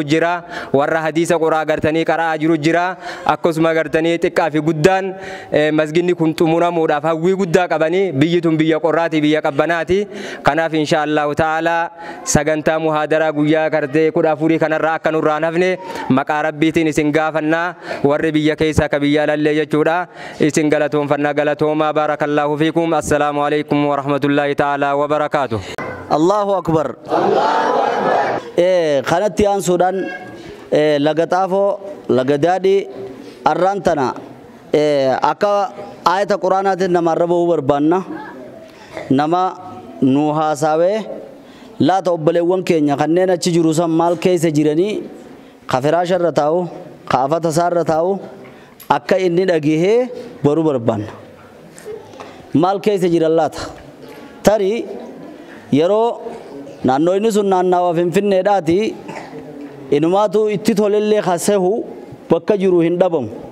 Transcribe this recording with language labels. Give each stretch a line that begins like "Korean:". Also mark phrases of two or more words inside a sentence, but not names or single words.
Oromo: jira warra hadiisa quraa gartanii qara'aa jiru jira akkasuma gartanii xiqqaa fi guddaan masgidni kun xumuramuudhaaf hawwii guddaa qabanii biyyi tun biyya qorraati biyya qabbanaati kanaaf
Arabic: إن شاء الله تعالى
Oromo: sagantaa muhaadaraa guyyaa gartee 14 kanarraa akka nurraan hafne maqaa rabbiitiin isin gaafannaa warri biyya keessa ka biyya lallee jechuudha isin galatoonfannaa galatoomaa
Arabic: بارك الله فيكم السلام عليكم ورحمة الله تعالى وبركاته. الله أكبر
Oromo: kanatti aansuudhaan laga xaafoo laga daadhii arraantana akka ayata quraanaatiin namarra bahuu barbaanna nama nu haasawee laata obboleewwan keenya kanneen achi jiru san maal keessa jiranii ka firaasharra taa'u ka afata isaarra taa'u akka inni dhagahee baruu barbaanna maal keessa jiran laata tarii yeroo naannoo inni sun naannawa Finfinneedhaati inumaatu itti tolellee kasehu bakka jiru hin dhabamu